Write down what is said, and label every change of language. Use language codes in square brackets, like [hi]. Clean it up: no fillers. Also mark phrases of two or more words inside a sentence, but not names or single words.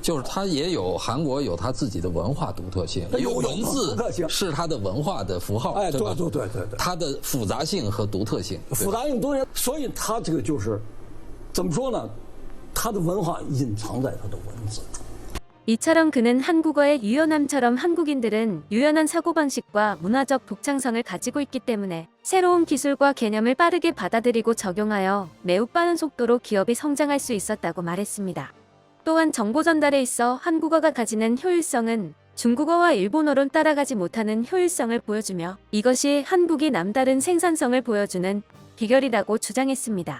[zh] 就是它也有韩国有它自己的文化独特性，有文字是它的文化的符号，哎，对吧？对，它的复杂性和独特性，复杂性多元，所以它这个就是怎么说呢？它的文化隐藏在它的文字中。 [ko] 이처럼 그는 한국어의 유연함처럼 한국인들은 유연한 사고방식과 문화적 독창성을 가지고 있기 때문에 새로운 기술과 개념을 빠르게 받아들이고 적용하여 매우 빠른 속도로 기업이 성장할 수 있었다고 말했습니다. 또한 정보 전달에 있어 한국어가 가지는 효율성은 중국어와 일본어론 따라가지 못하는 효율성을 보여주며 이것이 한국이 남다른 생산성을 보여주는 비결이라고 주장했습니다.